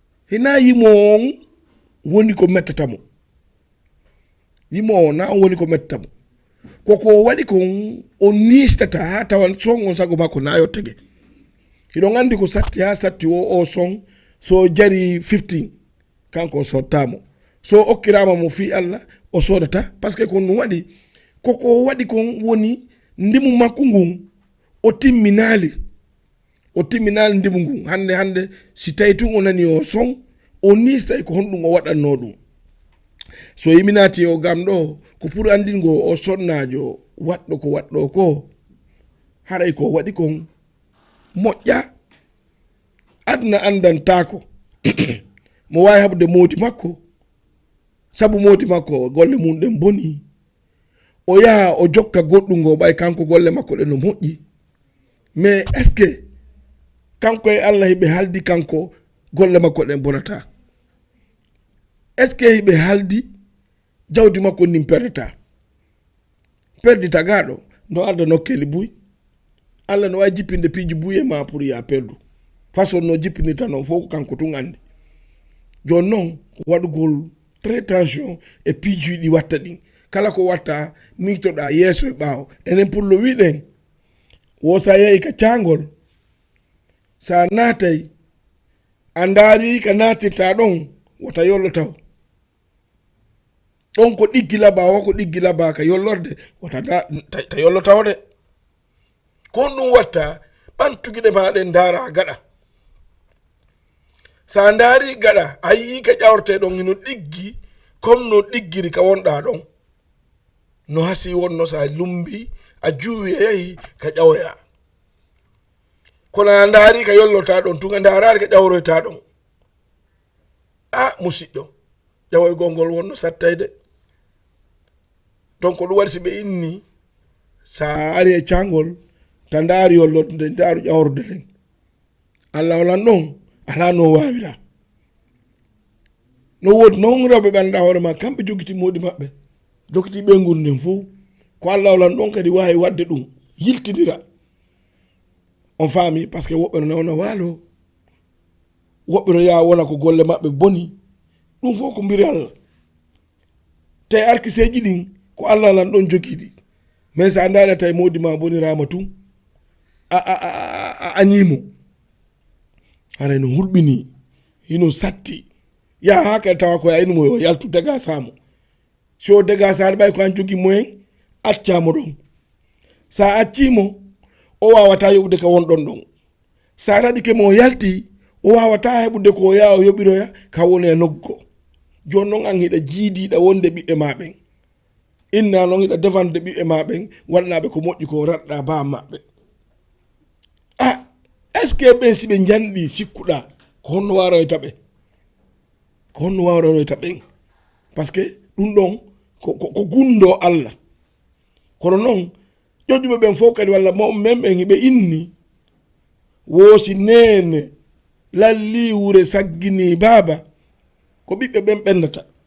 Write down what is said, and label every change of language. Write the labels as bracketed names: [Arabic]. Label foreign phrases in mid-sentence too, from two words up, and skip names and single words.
[Fula] Hina yimo on woni ko mettata mo. Yimo on na on woni ko mettata mo. Ko ko waɗi kon o nistata ha tawan son on sago makko na yo tege. Hiɗon andi ko satti ha satti o, o son, so jari fifteen, kanko sottamo. So okkirama mo fi Allah, o sodata, [French] par ce que [Fula] ko no waɗi, ko ko waɗi kon woni ndimu makko ngun, o timminali. O timminali ndimu ngun. Hande, hande, si tawi tun o nani o son, o nista e ko honɗum o waɗanno ɗum. So yimi naati o gam ɗo, ko pour andingo o sonnajo waɗɗo ko waɗɗo ko, haray ko waɗi kon moƴƴa, adna andantako. Mo wawi haɓde moti makko, sabu moti makko golle mum ɗen boni. O yaha o jokka goɗɗum ngo ɓay kanko golle makko ɗen no moƴƴi. [French] Mais est ce que [Fula] kanko e Allah hiɓe haldi kanko golle makko ɗen bonata? [French] Est ce que [Fula] hiɓe haldi jawdi makko ndin perdata? Perdi tagaɗo, no Allah nokkeli buy. Allah no wawi jippinde piiji buy e ma pour ya perdu. Façon no jippinirta noon fof ko kanko tun andi. Jon noon waɗugol [French] très tension [Fula] e piiji ɗi watta ɗin. Kala ko watta mictoɗa yeeso e ɓaawo. Enen [French] pour le [Fula] wiɗen, wo sa yehi ka cangol, sa natay, a ndaari ka natirta ɗon, wota yollo taw. Ɗon ko ɗiggi laba, o ko ɗiggi laba ka yollorde, wota da, ta, ta yollo taw de. Ko ɗum watta, ɓantugiɗe maɗen ndaara gaɗa. Sa ndaari gaɗa, a yii ka ƴawrte ɗon ino ɗiggi, comme no ɗiggiri ka wonɗa ɗon. No hasi wonno sa lumbi, a juuwi a yahi ka ƴawoya. Kono a ndaari ka yollota ɗon, tun a ndaaraari ka ƴawroyta ɗon. A, musidɗo, ƴawoygol ngol wonno sattayde. Donc, ɗum waɗi si ɓe inni, sa ari e cangol, ta ndaari yollorde, ndaaru ƴawrorde nden. Allah olan ɗon, ala no wawira. No wodi noon rewɓe ɓe annda hoore ma, kamɓe jogiti moɗi maɓɓe. Jogiti ɓe ngun nden fof. Ko Allah olan ɗon kadi wawi wadde ɗum, yiltidira. On faami, par ce que woɓɓe no nawna waalo, woɓɓe no yaa wona ko golle maɓɓe boni. Ɗum fof ko mbiri Allah. Te arkiseji ɗin, ko Allah lan ɗon jogiɗi. Mais sa ndaari a tawi moɗi ma bonirama tun, a, a, a, a, a, a ñiimo. Haray no hulɓini, hino satti. Ya ha kadi tawa ko ya inu mo yo yaltu daga samo. Si o daga saare ɓay ko an jogi moyen, accamo ɗon. Sa accimo, o wawata yoɓude ka wonɗon ɗon. Sa raɗike mo yalti, o wawata heɓude ko ya o yoɓiroya ka woni e noggo. Jon noon an hiɗa jiidiɗa wonde ɓiɓɓe ma ɓen. Inna noon hiɗa defande ɓiɓɓe ma ɓen, waɗanaɓe ko moƴƴi ko raɗɗa ba maɓɓe. Ah, [French] est ce que [Fula] ɓen si ɓe janɗi sikkuɗa, ko honno waroyta ɓe? Ko honno wawranoyta ɓen? [French] Par ce que [Fula] ɗum ɗon ko, ko, ko gundo Allah. Kono noon, ƴoƴuɓe ɓen fof kadi walla mawɓe men ɓen hiɓe inni woosi nene lalli wure saggini baaba ko ɓiɓɓe ɓen ɓennata.